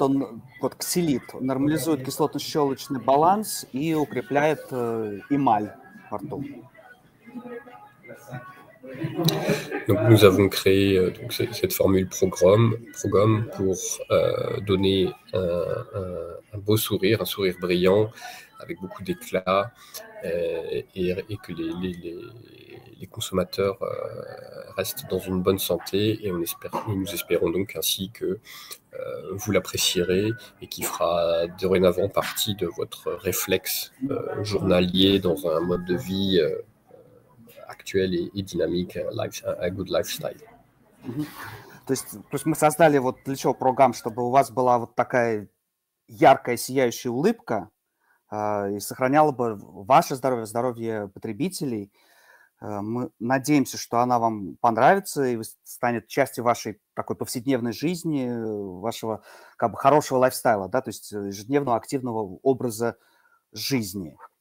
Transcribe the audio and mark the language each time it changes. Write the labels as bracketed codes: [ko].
[ru] Он, вот ксилит, нормализует кислотно-щелочный баланс и укрепляет эмаль во рту. [fr] Donc nous avons créé donc cette formule Progom pour donner un beau sourire, un sourire brillant avec beaucoup d'éclat et que les consommateurs restent dans une bonne santé et nous espérons donc ainsi que vous l'apprécierez et qui fera dorénavant partie de votre réflexe journalier dans un mode de vie actuel et dynamique, [en] a good lifestyle. [ru] То есть мы создали вот для чего программ, чтобы у вас была вот такая яркая, сияющая улыбка и сохраняла бы ваше здоровье, здоровье потребителей. Мы надеемся, что она вам понравится и станет частью вашей такой повседневной жизни, вашего как бы хорошего лайфстайла, да, то есть ежедневного активного образа жизни.